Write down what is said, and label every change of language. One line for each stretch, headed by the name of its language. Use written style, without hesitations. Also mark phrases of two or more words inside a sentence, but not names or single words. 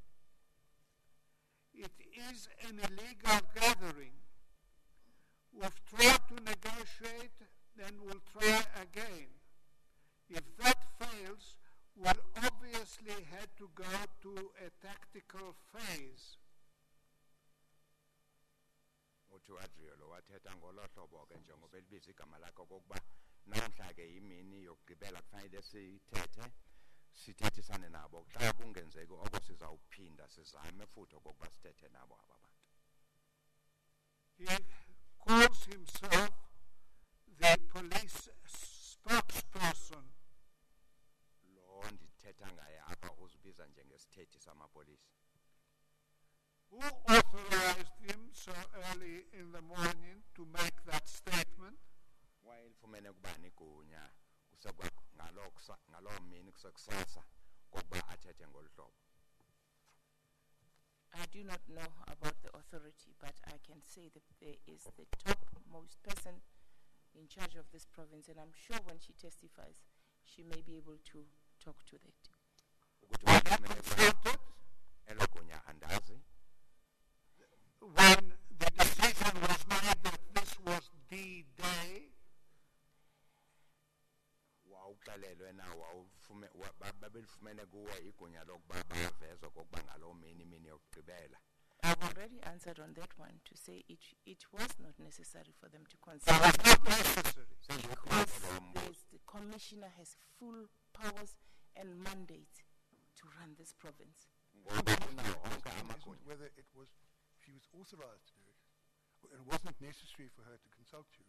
English: It is an illegal gathering. We've tried to negotiate, then we'll try again. If that fails, we'll obviously have to go to a tactical phase."
Xhosa: Uthi Adriel wathetha ngolo hlobo ke njengoba elibiza igama lakho kokuba namhla ke imini yokugqibela kufanele sithethisane nabo xa kungenzeki oko sizawuphinda sizame futhi okokuba sithethe nabo aba bantu.
English: He calls himself the police spokesperson.
Xhosa: Lo ndithetha ngaye apha uzibiza njengesithethi samapolisa.
English: Who authorized him so early in the morning to make that statement?
Xhosa: Wayelifumene kubani igunya ngaloo mini kusekusasa kokuba athethe ngolu hlobo.
English: I do not know about the authority, but I can say that there is the topmost person in charge of this province, and I'm sure when she testifies, she may be able to talk to that.
Xhosa: Elo gunya andazi.
English: When the decision was made that this was D-Day,
Xhosa: wawuxelelwe na babelifumene kuwe igunya lokuba bavezwe kokuba ngaloo mini yokugqibela.
English: I've already answered on that one to say it was not necessary for them to consider. it was not necessary. Because the commissioner has full powers and mandate to run this province. Whether she was authorized to do it, and it wasn't necessary for her to consult you.